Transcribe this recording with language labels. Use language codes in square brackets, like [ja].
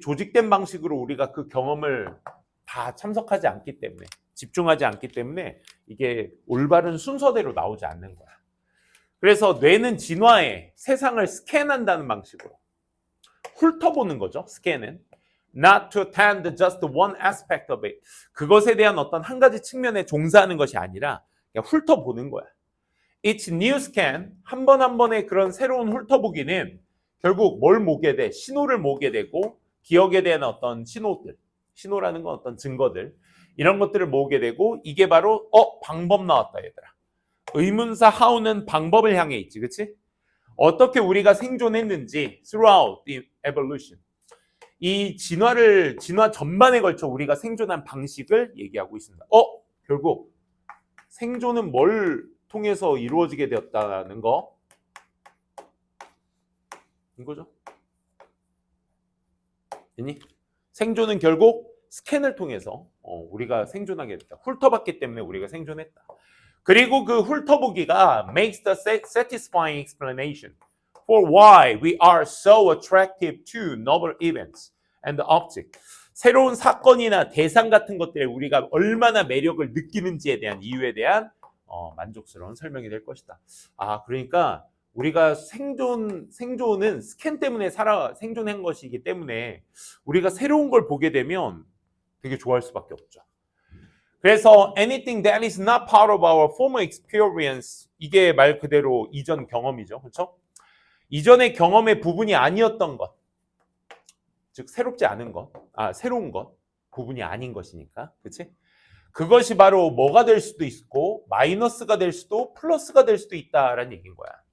[ko] 조직된 방식으로 우리가 그 경험을 다 참석하지 않기 때문에 집중하지 않기 때문에 이게 올바른 순서대로 나오지 않는 거야. 그래서 뇌는 진화해 세상을 스캔한다는 방식으로 훑어보는 거죠. 스캔은. [en] not to attend just one aspect of it. [ko] 그것에 대한 어떤 한 가지 측면에 종사하는 것이 아니라 그냥 훑어보는 거야. [en] Each new scan, [ko] 한 번 한 번의 그런 새로운 훑어보기는 결국 뭘 모게 돼? 신호를 모게 되고 기억에 대한 어떤 신호들, 신호라는 건 어떤 증거들, 이런 것들을 모으게 되고 이게 바로 방법 나왔다 얘들아. 의문사 how는 방법을 향해 있지, 그치? 어떻게 우리가 생존했는지 [en] throughout the evolution. [ko] 이 진화 전반에 걸쳐 우리가 생존한 방식을 얘기하고 있습니다. 결국 생존은 뭘 통해서 이루어지게 되었다는 거? 이거죠. 됐니? 생존은 결국 스캔을 통해서 우리가 생존하게 됐다. 훑어봤기 때문에 우리가 생존했다. 그리고 그 훑어보기가 [en] makes the satisfying explanation for why we are so attractive to novel events and objects. [ko] 새로운 사건이나 대상 같은 것들에 우리가 얼마나 매력을 느끼는지에 대한 이유에 대한 만족스러운 설명이 될 것이다. 그러니까 우리가 생존은 스캔 때문에 생존한 것이기 때문에 우리가 새로운 걸 보게 되면 되게 좋아할 수밖에 없죠. [en] 그래서 anything that is not part of our former experience, [ko] 이게 말 그대로 이전 경험이죠. 그렇죠? 이전의 경험의 부분이 아니었던 것, 즉 새롭지 않은 것, 새로운 것, 부분이 아닌 것이니까, 그렇지? 그것이 바로 뭐가 될 수도 있고 마이너스가 될 수도 플러스가 될 수도 있다라는 얘기인 거야.